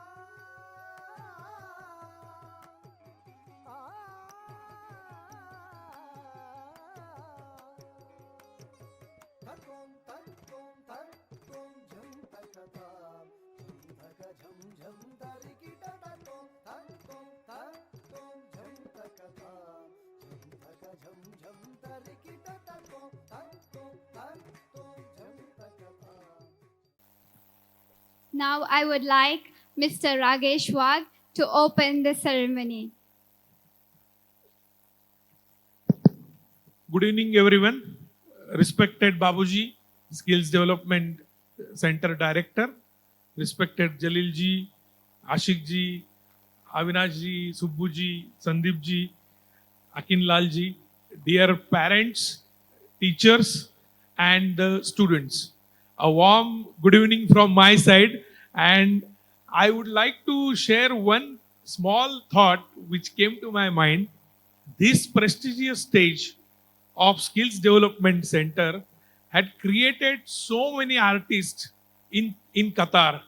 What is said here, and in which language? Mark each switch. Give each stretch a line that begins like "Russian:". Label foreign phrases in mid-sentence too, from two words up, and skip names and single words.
English: तत्तुं तत्तुं तत्तुं झं तकतां तकजं झं तरिकिटतत्तुं तत्तुं तत्तुं झं तकतां तकजं झं तरिकिटतत्तुं तत्तुं तत्तुं झं तकतां. Now I would like Mr. Ragesh Wagh to open the ceremony. Good evening, everyone. Respected Babuji, Skills Development Center Director, respected Jalil ji, Ashik ji, Avinash ji, Subbu ji, Sandeep ji, Akin Lal ji, dear parents, teachers, and the students. A warm good evening from my side, And I would like to share one small thought which came to my mind. This prestigious stage of Skills Development Center had created so many artists in Qatar.